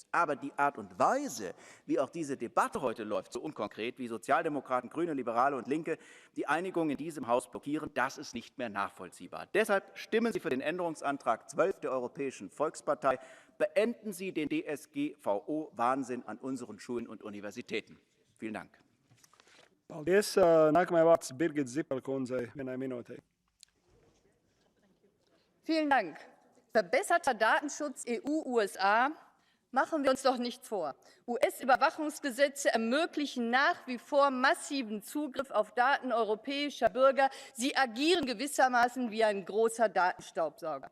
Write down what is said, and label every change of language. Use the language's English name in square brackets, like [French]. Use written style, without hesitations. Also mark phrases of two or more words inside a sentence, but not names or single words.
[German] Aber die Art und Weise, wie auch diese Debatte heute läuft, so unkonkret, wie Sozialdemokraten, Grüne, Liberale und Linke die Einigung in diesem Haus blockieren, das ist nicht mehr nachvollziehbar. Deshalb stimmen Sie für den Änderungsantrag 12 der Europäischen Volkspartei. Beenden Sie den DSGVO-Wahnsinn an unseren Schulen und Universitäten. Vielen Dank. [Latvian] Paldies. Nākamajai vārds Birgit Zippel kundzei, 1 minūtē. [German] Vielen Dank. Verbesserter Datenschutz EU-USA, machen wir uns doch nichts vor. US-Überwachungsgesetze ermöglichen nach wie vor massiven Zugriff auf Daten europäischer Bürger. Sie agieren gewissermaßen wie ein großer Datenstaubsauger.